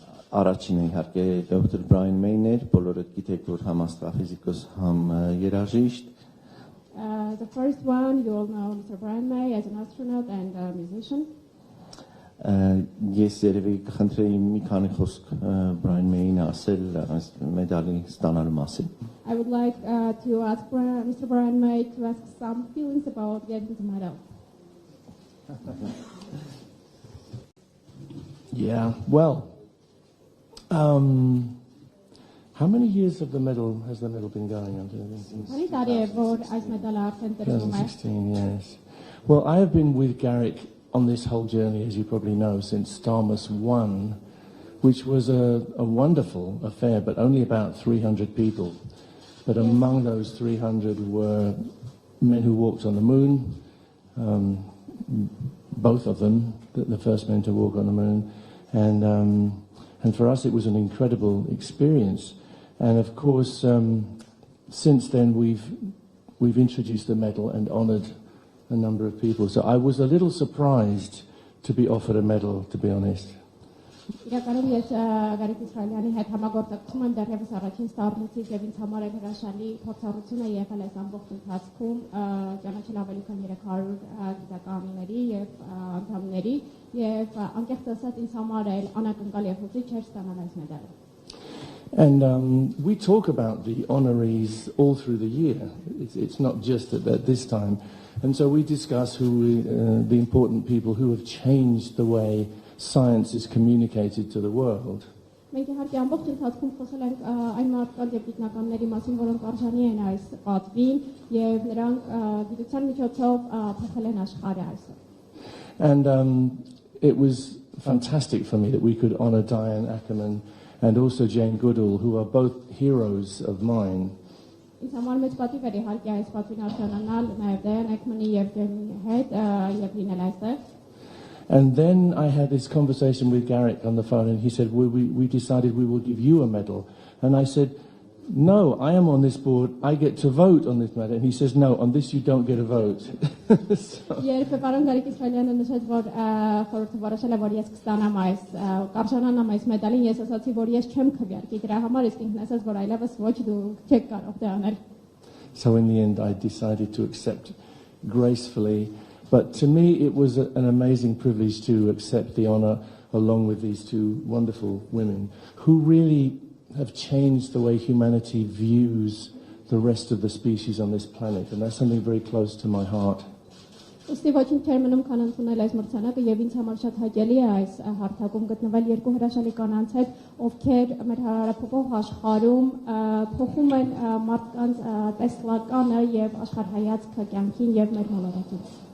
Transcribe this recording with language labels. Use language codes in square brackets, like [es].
[hy] Առաջինը իհարկե Dr. Բրայան Մեյն էր, բոլորը գիտեք, որ համ աստրոֆիզիկոս, համ երաժիշտ։ [en] The first one, you all know Mr. Bryant May as an astronaut and a musician. [hy] Ես երևի կխնդրեի մի քանի խոսք Բրայան Մեյին ասել այս մեդալի ստանալու մասին։ [en] I would like to ask Mr. Bryant May to ask some feelings about getting the medal. Yeah, well, how many years has the medal been going on? 2016, yes. Well, I have been with Garrick on this whole journey, as you probably know, since Starmus 1, which was a wonderful affair, but only about 300 people. But among those 300 were men who walked on the moon, both of them, the first men to walk on the moon, and for us it was an incredible experience. And of course, since then we've introduced the medal and honoured a number of people. So I was a little surprised to be offered a medal, to be honest. [hy] Իրականում ես Գարիկ Իսրայելյանի հետ համագործակցում եմ դեռևս առաջին ստառնուցից եւ ինձ համար էլ հրաշալի փորձառություն է եղել այս ամբողջ ընթացքում ճանաչել ավելի քան 300 գիտականների եւ անդամների եւ անկեղծ ասած ինձ համար էլ անակնկալ եւ հուզիչ էր ստանալ այս մեդալը. [en] And we talk about the honorees all through the year. It's not just at this time. And so we discuss the important people who have changed the way science is communicated to the world. [hy] Մենք իհարկե ամբողջ ընթացքում խոսել ենք այն մարդկանց եւ գիտնականների մասին, որոնք արժանի են այս պատվին եւ նրանք գիտության միջոցով փոխել են աշխարհը այսօր. [en] And it was fantastic for me that we could honor Diane Ackerman and also Jane Goodall, who are both heroes of mine. [hy] Ինձ համար մեծ պատիվ էր իհարկե այս պատվին արժանանալ նաեւ Diane Ackerman-ի եւ Jane-ի հետ եւ լինել այստեղ. [en] And then I had this conversation with Garrick on the phone, and he said, we decided we will give you a medal. And I said, no, I am on this board, I get to vote on this matter. And he says, no, on this you don't get a vote. [hy] Երբ պարոն Գարիկ Իսրայելյանը նշեց, որ խորհուրդը որոշել է, որ ես կստանամ այս կարժանանամ այս մեդալին, ես ասացի, որ ես չեմ քվեարկի դրա համար, իսկ ինքն ասաց, որ այլևս ոչ դու չեք կարող դա անել։ [en] So in the end, I decided to accept gracefully. But to me, it was an amazing privilege to accept the honor along with these two wonderful women who really have changed the way humanity views the rest of the species on this planet. And that's something very close to my heart. [hy] Ոստի ոչինչ չէր մնում քան ընդունել այս մրցանակը եւ ինձ համար շատ հաճելի է այս հարթակում գտնվել երկու հրաշալի կանանց հետ, ովքեր մեր հարաբերափոխ աշխարհում փոխում են մարդկանց տեսլականը եւ աշխարհայացքը կյանքին եւ մեր մոլորակին։